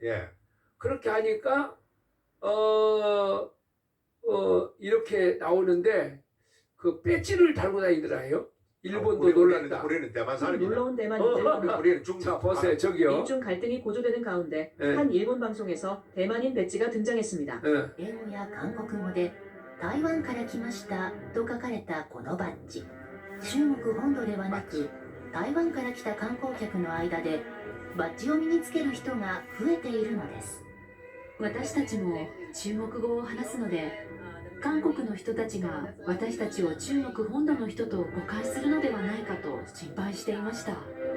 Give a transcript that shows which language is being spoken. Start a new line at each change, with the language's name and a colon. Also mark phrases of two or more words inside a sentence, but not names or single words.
Korean: 그렇게 하니까 이렇게 나오는데 그 배지를 달고 다니더라요. 일본도 놀란다. 우리는 대만 사람이다. 놀러온 대만인들. 우리는 중국. 자 보세요. 저기요. 일중 갈등이 고조되는 가운데 한 일본 방송에서 대만인 배지가 등장했습니다.
Japanese: 英語や韓国語で台湾から来ましたと書かれたこのバッジ。中国本土ではなく台湾から来た観光客の間でバッジを身につける人が増えているのです。私たちも中国語を話すので韓国の人たちが私たちを中国本土の人と誤解するのではないかと心配していました。